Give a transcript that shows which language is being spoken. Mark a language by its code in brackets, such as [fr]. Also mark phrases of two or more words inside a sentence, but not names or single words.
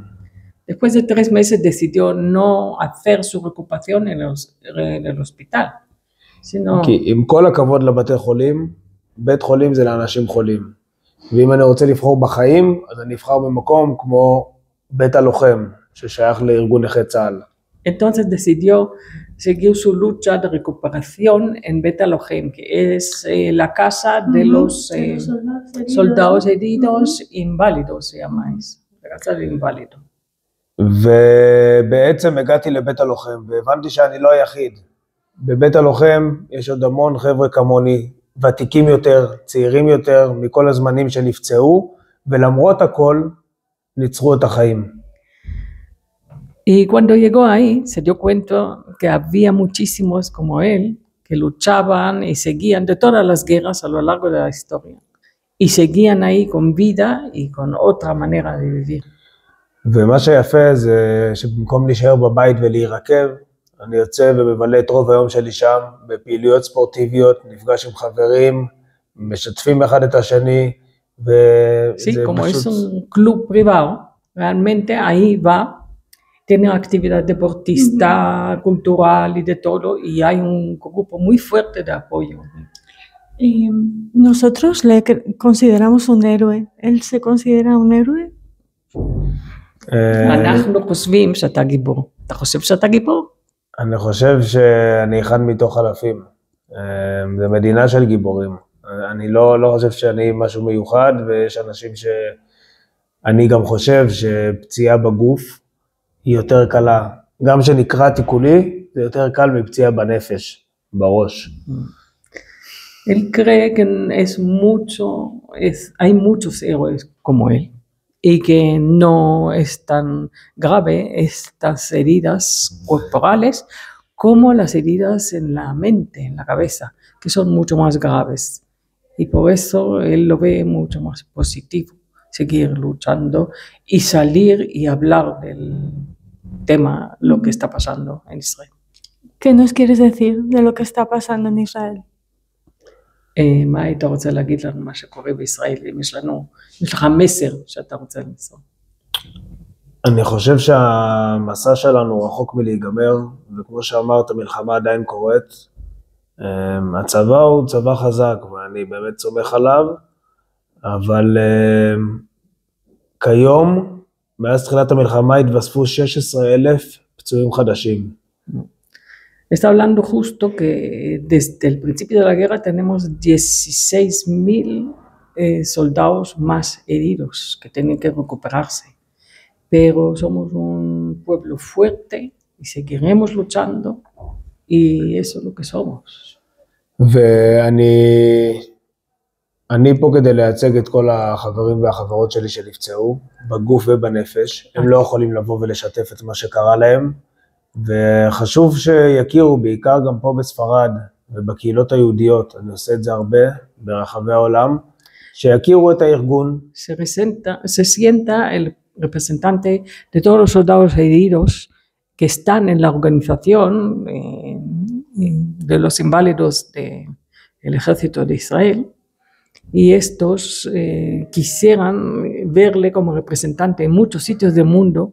[es] Después de 3 meses decidió no hacer su recuperación en el hospital, sino... [he] כי עם כל הכבוד לבתי חולים, בית חולים זה לאנשים חולים. ואם אני רוצה לבחור בחיים, אז אני אבחר במקום כמו בית הלוחם, ששייך לארגון נכי צה"ל. [es] Entonces decidió seguir su lucha de recuperación en Bet Alohem, que es la casa de los soldados heridos inválidos, se llama eso, la casa del inválido. [he] ובעצם הגעתי לבית הלוחם, והבנתי שאני לא היחיד. בבית הלוחם יש עוד המון חבר'ה כמוני, ותיקים יותר, צעירים יותר, מכל הזמנים שנפצעו, ולמרות הכל, ניצחו את החיים. [es] Y cuando llegó ahí, se dio cuenta que había muchísimos como él, que luchaban y seguían de todas las guerras a lo largo de la historia. Y seguían ahí con vida y con otra manera de vivir. [he] ומה שיפה זה שבמקום להישאר בבית ולהירקב, אני יוצא ומבלה את רוב היום שלי שם, בפעילויות ספורטיביות, נפגש עם חברים, משתפים אחד את השני, [es] Sí, como es un club privado, realmente ahí va, tiene actividad deportista, cultural y de todo, y hay un grupo muy fuerte de apoyo. Y nosotros le consideramos un héroe. ¿Él se considera un héroe? [he] אנחנו חושבים שאתה גיבור. אתה חושב שאתה גיבור? אני חושב שאני אחד מתוך אלפים. זה מדינה של גיבורים. אני לא חושב שאני משהו מיוחד, ויש אנשים אני גם חושב שפציעה בגוף היא יותר קלה. גם שנקראתי כולי, זה יותר קל מפציעה בנפש, בראש. [es] Él cree que hay muchos héroes como él y que no es tan grave estas heridas corporales como las heridas en la mente, en la cabeza, que son mucho más graves. Y por eso él lo ve mucho más positivo, seguir luchando y salir y hablar del tema, lo que está pasando en Israel. ¿Qué nos quieres decir de lo que está pasando en Israel? [he] מה היית רוצה להגיד לנו מה שקורה בישראל, אם יש לך מסר שאתה רוצה למסור? אני חושב שהמסע שלנו רחוק מלהיגמר, וכמו שאמרת, המלחמה עדיין קורית. הצבא הוא צבא חזק, ואני באמת סומך עליו, אבל כיום, מאז תחילת המלחמה התווספו 16,000 פצועים חדשים. [es] Está hablando justo que desde el principio de la guerra tenemos 16,000 soldados más heridos que tienen que recuperarse. Pero somos un pueblo fuerte y seguiremos luchando y eso es lo que somos. [he] ואני פה כדי לייצג את כל החברים והחברות שלי שנפצעו, בגוף ובנפש. הם לא יכולים לבוא ולשתף את מה שקרה להם. וחשוב שיכירו, בעיקר גם פה בספרד ובקהילות היהודיות, אני עושה את זה הרבה ברחבי העולם, שיכירו את הארגון. [es] Se sienta el representante de todos los soldados heridos que están en la organización de los inválidos del ejército de Israel, y estos quisieran verle como representante en muchos sitios del mundo.